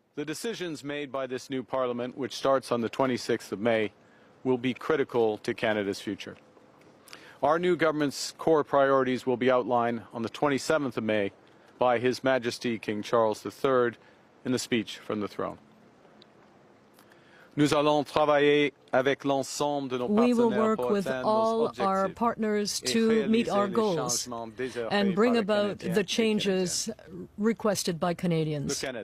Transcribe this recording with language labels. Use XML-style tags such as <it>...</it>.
<en>The decisions made by this new Parliament, which starts on the 26th of May, will be critical to Canada's future. Our new government's core priorities will be outlined on the 27th of May by His Majesty King Charles III in the speech from the throne.</en> <fr>Nous allons travailler avec l'ensemble de nos partenaires.</fr> <en>We will work with all our partners to meet our goals and bring about the changes requested by Canadians.</en>